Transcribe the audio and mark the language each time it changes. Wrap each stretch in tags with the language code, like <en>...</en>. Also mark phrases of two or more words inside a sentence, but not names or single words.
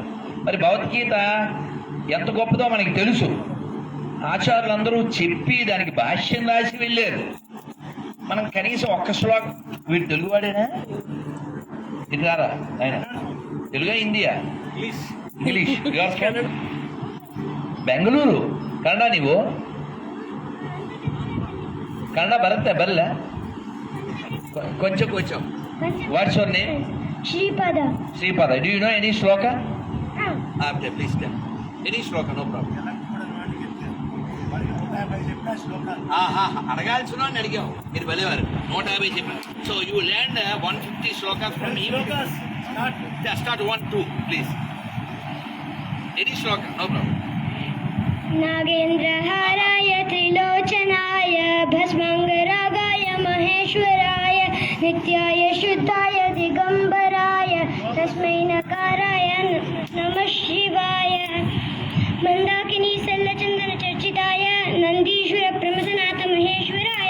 <te>మరి భగవద్గీత ఎంత గొప్పదో మనకి తెలుసు. ఆచార్యులందరూ చెప్పి దానికి భాష్యం రాసి వెళ్ళారు. మనం కనీసం ఒక్క శ్లోకం, వీడు తెలుగువాడేనా? ఇది రారా ఆయన? తెలుగా, హిందీయా? ఇంగ్లీష్.</te> <kn>ಬೆಂಗಳೂರು ಕನ್ನಡ. ನೀವು ಕನ್ನಡ ಬರುತ್ತೆ? ಬರಲ್ಲ? ಕೊಂಚ</kn> <en>What's your name? Shripada. Sripada. Do you know any shloka? Please tell. Any shloka, no problem.</en> <te>అడగాల్సిన అడిగాం మీరు వెళ్ళేవారు 150 చెప్పారు.</te> <en>So you land 150 shlokas from me. Start 1 2 please. Any shloka, no problem.</en> <sa>नागेन्द्रहाराय त्रिलोचनाय भस्मङ्गरागाय महेश्वराय नित्याय शुद्धाय दिगम्बराय तस्मै नकाराय नमः शिवाय मन्दाकिनी सल्लचन्दन चर्चिताय नन्दीश्वर प्रमथनाथ महेश्वराय</sa>